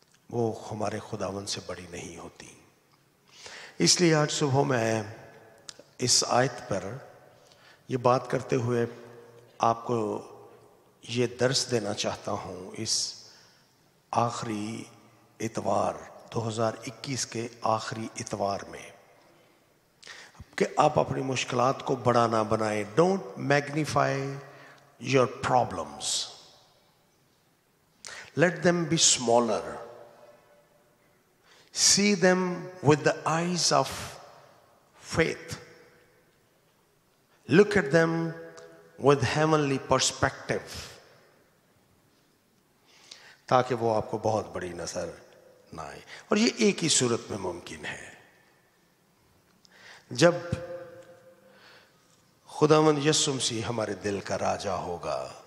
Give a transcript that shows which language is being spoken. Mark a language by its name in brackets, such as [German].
[Urdu] وہ ہمارے خداوند سے بڑی نہیں ہوتی. اس لیے آج صبح میں اس آیت پر یہ بات کرتے ہوئے آپ کو یہ درس دینا چاہتا ہوں اس آخری اتوار 2021 کے آخری اتوار میں کہ آپ اپنی مشکلات کو بڑا نہ بنائیں. [English] Don't magnify your problems. Let them be smaller. See them with the eyes of faith. Look at them with heavenly perspective. [Urdu] تاکہ وہ آپ کو بہت بڑی نظر نہ آئے. اور یہ ایک ہی صورت میں ممکن ہے، جب خداوند یسوع مسیح ہمارے دل کا راجا ہوگا.